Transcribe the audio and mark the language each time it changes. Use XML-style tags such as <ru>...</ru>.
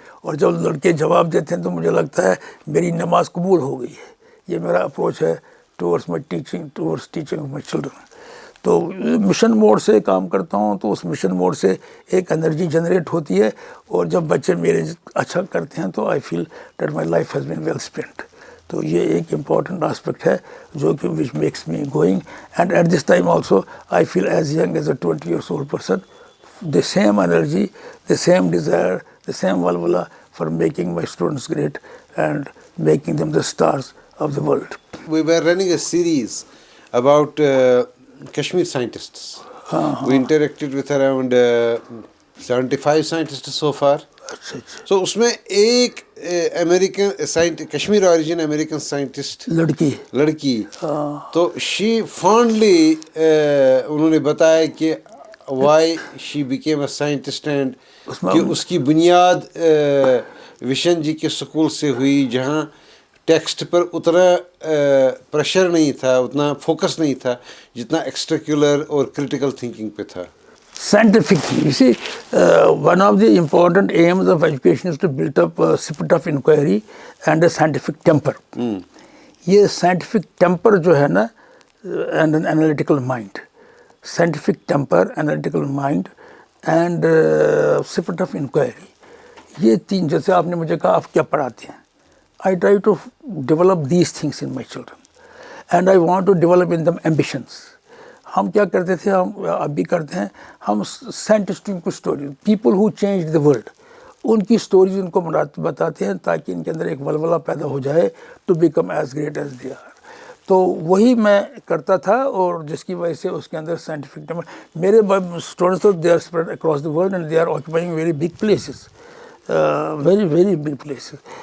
<hi>और जब लड़के जवाब देते हैं तो मुझे लगता है मेरी नमाज कबूल हो गई है। ये मेरा अप्रोच है</hi> <en>Towards my teaching, towards teaching of my children.</en> <hi>तो मिशन मोड से काम करता हूँ, तो उस मिशन मोड से एक एनर्जी जनरेट होती है, और जब बच्चे मेरे अच्छा करते हैं तो</hi> <en>I feel that my life has been well spent.</en> <hi>तो ये एक इम्पॉर्टेंट आस्पेक्ट है जो कि</hi> <en>Which makes me going, and at this time also I feel as young as a 20 years old person, the same energy, the same desire, the same valhalla for making my students great and making them the stars of the world. We were running a series about Kashmir scientists. We interacted with around 75 scientists so far.</en> <hi>So उसमें एक American Kashmir origin American scientist लड़की तो</hi> <en>she fondly</en> <hi>उन्होंने बताया कि</hi> <en>why she became a scientist,</en> <hi>and कि उसकी बुनियाद विशन जी के स्कूल से हुई, जहाँ टेक्स्ट पर उतना प्रेशर नहीं था, उतना फोकस नहीं था जितना एक्स्ट्राक्युलर और क्रिटिकल थिंकिंग पे था।</hi> <en>Scientific, you see, one of the important aims of education is to build up a spirit of inquiry and a scientific temper. ये scientific temper जो है ना, and an analytical mind, scientific temper, analytical mind and spirit of inquiry, ये तीन,</en> <hi>जैसे आपने मुझे कहा आप क्या पढ़ाते हैं,</hi> <en>I try to develop these things in my children, and I want to develop in them ambitions.</en> <hi>हम क्या करते थे, हम अभी करते हैं, हम साइंटिस्टों की story,</hi> <en>people who change the world,</en> <hi>उनकी स्टोरीज उनको बताते हैं ताकि इनके अंदर एक वलवला पैदा हो जाए</hi> <en>To become as great as they are.</en> <hi>तो वही मैं करता था, और जिसकी वजह से उसके अंदर साइंटिफिक टेम्पर, मेरे students</hi> <en>They are spread across the world and they are occupying very big places, very big places.</en>